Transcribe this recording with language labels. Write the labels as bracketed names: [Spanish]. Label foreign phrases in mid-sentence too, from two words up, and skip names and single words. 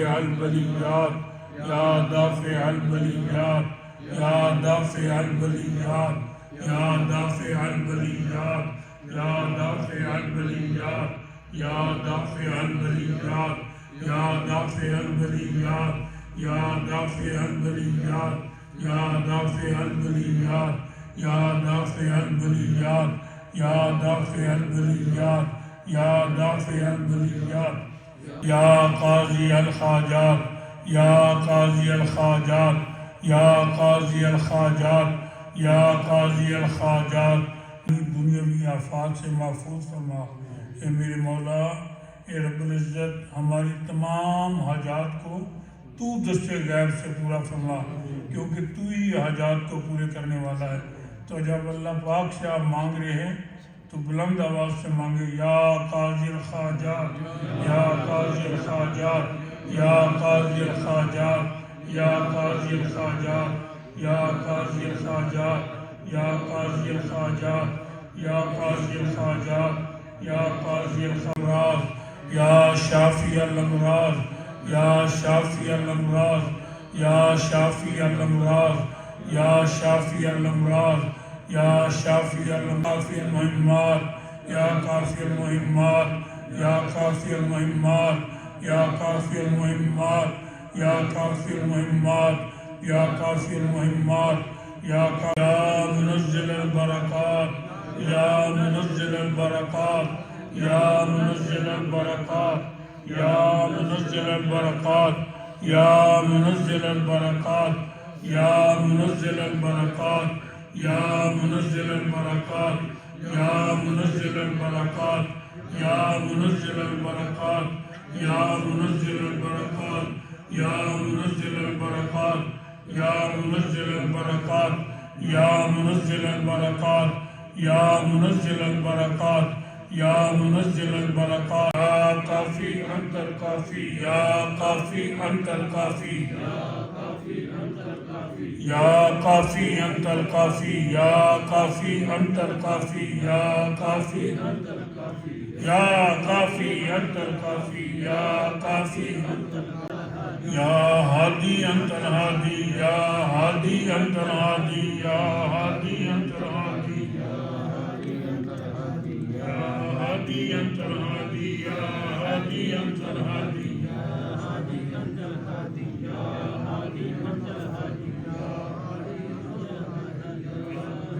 [Arabic] البلیات یا دافع البلیات یا دافع البلیات یا دافع البلیات یا دافع البلیات یا دافع البلیات یا دافع البلیات یا دافع البلیات یا دافع البلیات یا دافع البلیات یا دافع البلیات یا دافع البلیات. یا قاضی الحاجات یا قاضی الحاجات یا قاضی الحاجات یا قاضی الحاجات. [Urdu] دنیاوی آفات سے محفوظ فرما. اے میرے مولا، اے [Arabic] رب العزت، [Urdu] ہماری تمام حاجات کو تو دست غیب سے پورا فرما، کیونکہ تو ہی حاجات کو پورے کرنے والا ہے. تو جب اللہ پاک سے آپ مانگ رہے ہیں تو بلند آواز سے مانگے. [Arabic] یا قاضی الحاجات یا قاضی الحاجات یا قاضی الحاجات یا قاضی الحاجات یا قاضی الحاجات یا قاضی الحاجات یا قاضی الحاجات یا قاضی الامراض یا شافی الامراض یا شافی الامراض یا شافی الامراض یا شافی الامراض یا شافی المہمات یا کافی المہمات یا کافی المہمات یا کافی المہمات یا کافی المہمات یا کافی المہمات یا منزل البرکات یا منزل البرکات یا منزل البرکات یا منزل البرکات یا منزل البرکات یا منزل البرکات یا منزل البرکات یا منزل البرکات یا منزل البرکات یا منزل البرکات یا منزل البرکات یا منزل البرکات یا منزل البرکات یا منزل البرکات یا منزل البرکات. یا کافی انت الکافی یا کافی انت الکافی یا کافی انت الکافی یا کافی انت الکافی یا کافی انت الکافی یا کافی انت الکافی یا کافی انت الکافی یا ہادی انت الہادی یا ہادی انت الہادی یا ہادی انت الہادی یا ہادی انت الہادی یا ہادی انت الہادی یا ہادی انت الہادی یا ہادی انت الہادی یا ہادی انت الہادی یا ہادی انت الہادی